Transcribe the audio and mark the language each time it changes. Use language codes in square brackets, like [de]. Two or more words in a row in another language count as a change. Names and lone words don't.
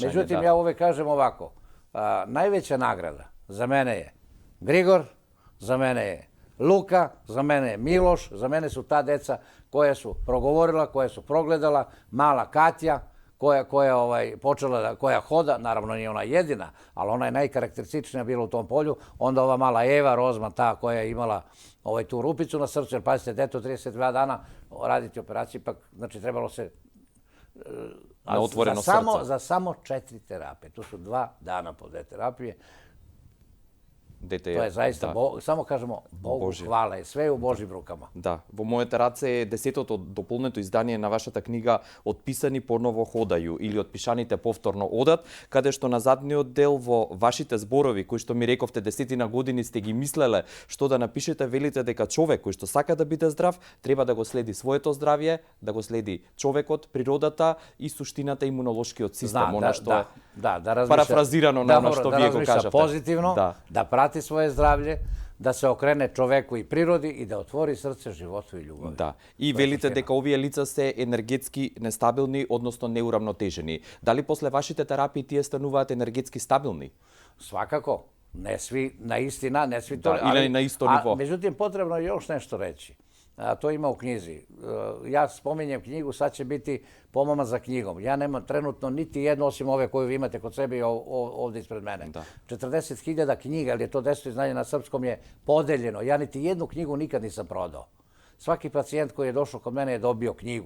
[sr] Međutim, ja uvijek kažem ovako, najveća nagrada za mene je Grigor, za mene je Luka, za mene je Miloš, za mene su ta deca koja su progovorila, koja su progledala, mala Katja, koja hoda, naravno nije ona jedina, ali ona je najkarakterističnija bila u tom polju, onda ova mala Eva Rozman, ta koja je imala tu rupicu na srcu, jer pazite, deto 32 dana raditi operaciju, ipak, znači trebalo se na otvoreno srce. Za samo 4 terapije, to su 2 dana po 2 terapije. To je zaista, samo kažemo, Bogu hvala, je sve u Божјим рукама. [mk] Да, во моите раце е 10-тото дополнето издание на вашата книга Отписани поново ходају или Отпишаните повторно одат, каде што на задниот дел во вашите зборови, кои што ми рековте 10 години сте ги мислеле што да напишете, велите дека човек кој што сака да биде здрав, треба да го следи своето здравје, да го следи човекот, природата и суштината имунолошкиот систем, она што е парафразирано на она што вие го кажавте. [sr] Позитивно, да prati svoje zdravlje, da se okrene čoveku i prirodi i da otvori srce životu i ljubavi. [mk] Да. И велите дека овие лица се енергетски нестабилни, односно неуравнотежени. Дали после вашите терапии тие стануваат енергетски стабилни? [sr] Svakako. Ne svi na isti ne svi to. [mk] Или на исто ниво. [sr] Međutim, potrebno je još nešto reći. to ima u knjizi. Ja spominjem knjigu, sad će biti pomama za knjigom. Ja nemam trenutno niti jednu, osim ove koju vi imate kod sebe i ovdje ispred mene. 40.000 knjiga, ali je to 10 izdanja na srpskom, je podeljeno. Ja niti jednu knjigu nikad nisam prodao. Svaki pacijent koji je došao kod mene je dobio knjigu.